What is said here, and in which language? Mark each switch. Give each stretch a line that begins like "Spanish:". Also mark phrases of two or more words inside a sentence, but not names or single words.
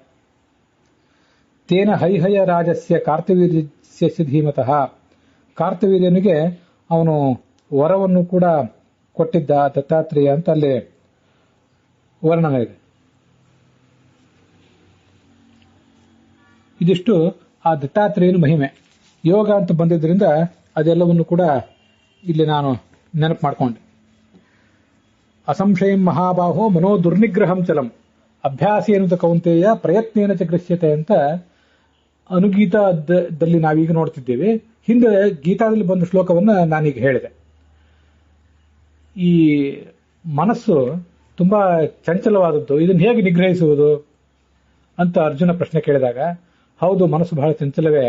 Sanskrit: ತೇನ ಹೈಹಯ ರಾಜಸ್ಯ ಕಾರ್ತವೀರ್ಯಸ್ಯ ಧೀಮತಃ,
Kannada: ಕಾರ್ತವೀರ್ಯನಿಗೆ ಅವನು ವರವನ್ನು ಕೂಡ ಕೊಟ್ಟಿದ್ದ ದತ್ತಾತ್ರೇಯ ಅಂತ ಅಲ್ಲಿ ವರ್ಣನೆ ಇದೆ. ಇದಿಷ್ಟು ಆ ದತ್ತಾತ್ರೇಯನ ಮಹಿಮೆ. ಯೋಗ ಅಂತ ಬಂದಿದ್ದರಿಂದ ಅದೆಲ್ಲವನ್ನು ಕೂಡ ಇಲ್ಲಿ ನಾನು ನೆನಪು ಮಾಡಿಕೊಂಡೆ.
Sanskrit: ಅಸಂಶಯಂ ಮಹಾಬಾಹೋ ಮನೋ ದುರ್ನಿಗ್ರಹಂ ಚಲಂ ಅಭ್ಯಾಸೇನ ಕೌಂತೆಯ ಪ್ರಯತ್ನೇನ ಚ ಗೃಹ್ಯತೆ
Kannada: ಅಂತ ಅನುಗೀತದಲ್ಲಿ ನಾವೀಗ ನೋಡ್ತಿದ್ದೇವೆ. ಹಿಂದೆ ಗೀತಾದಲ್ಲಿ ಬಂದ ಶ್ಲೋಕವನ್ನು ನಾನೀಗ ಹೇಳಿದೆ. ಈ ಮನಸ್ಸು ತುಂಬಾ ಚಂಚಲವಾದದ್ದು, ಇದನ್ನು ಹೇಗೆ ನಿಗ್ರಹಿಸುವುದು ಅಂತ ಅರ್ಜುನ ಪ್ರಶ್ನೆ ಕೇಳಿದಾಗ, ಹೌದು, ಮನಸ್ಸು ಬಹಳ ಚಂಚಲವೇ.